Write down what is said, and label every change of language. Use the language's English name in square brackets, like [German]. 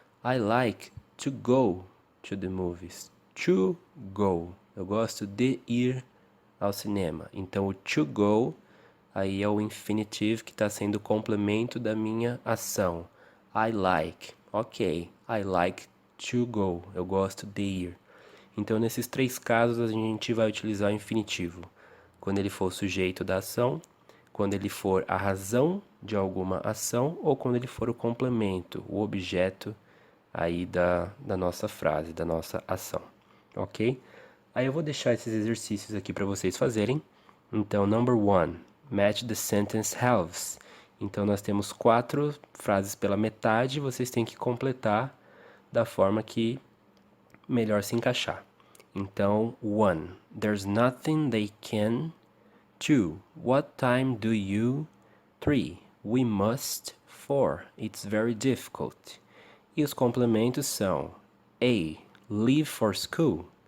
[English] I like to go to the movies. To go. [Portuguese] Eu gosto de ir ao cinema. Então o to go aí é o infinitive que está sendo o complemento da minha ação. [English] I like. Ok. I like to go. [Portuguese] Eu gosto de ir. Então, nesses três casos, a gente vai utilizar o infinitivo. Quando ele for o sujeito da ação, quando ele for a razão de alguma ação ou quando ele for o complemento, o objeto aí da nossa frase, da nossa ação. Ok? Aí eu vou deixar esses exercícios aqui para vocês fazerem. Então, [English] number 1, match the sentence halves. [Portuguese] Então, nós temos 4 frases pela metade, vocês têm que completar da forma que melhor se encaixar. Então, [English] 1, there's nothing they can. 2, what time do you? 3, we must. 4, it's very difficult. [Portuguese] E os complementos são: A, [English] leave for school.